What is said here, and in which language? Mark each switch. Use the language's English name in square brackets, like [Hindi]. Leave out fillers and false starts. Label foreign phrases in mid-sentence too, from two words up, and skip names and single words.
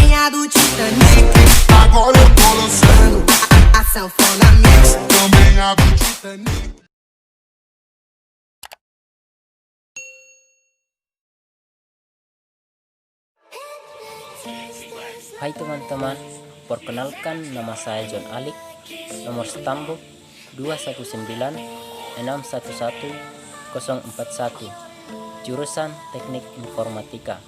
[Portuguese] do Titanic. Agora eu tô lançando A sanfona mix. também a do Titanic. [Indonesian] Hai teman-teman, perkenalkan nama saya John Alik, nomor stambuk 219611041, jurusan Teknik Informatika.